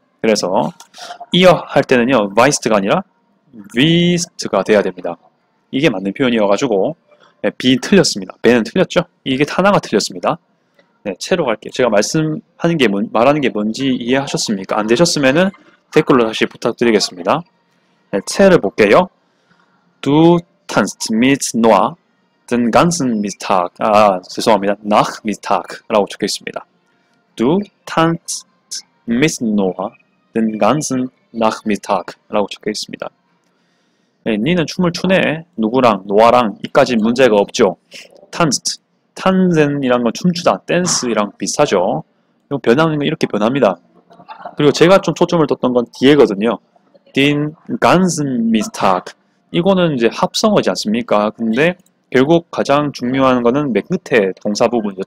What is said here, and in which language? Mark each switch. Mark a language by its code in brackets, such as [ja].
[ko] 그래서 이어 할 때는요. 바이스트가 아니라 비스트가 돼야 됩니다. 이게 맞는 표현이어가지고 B 틀렸습니다. 배는 틀렸죠? 이게 하나가 틀렸습니다. 네, 채로 갈게요. 제가 말하는 게 뭔지 이해하셨습니까? 안 되셨으면은 댓글로 다시 부탁드리겠습니다. 네, 채를 볼게요. [de] Du tanzt mit Noah den ganzen Mittag. [ko] 죄송합니다. [de] nach Mittag [ko] 라고 적혀 있습니다. [de] Du tanzt mit Noah den ganzen Nachmittag [ko] 라고 적혀 있습니다. 네, 니는 춤을 추네. 누구랑 노아랑 이까지 문제가 없죠. tanzt, tanzen이란 건 춤추다, 댄스랑 비슷하죠. 이거 변하는 건 이렇게 변합니다. 그리고 제가 좀 초점을 뒀던 건 뒤에거든요. [de] den ganzen Mittag. [ko] 이거는 이제 합성어지 않습니까? 근데 결국 가장 중요한 거는 맨 끝에 동사 부분이죠.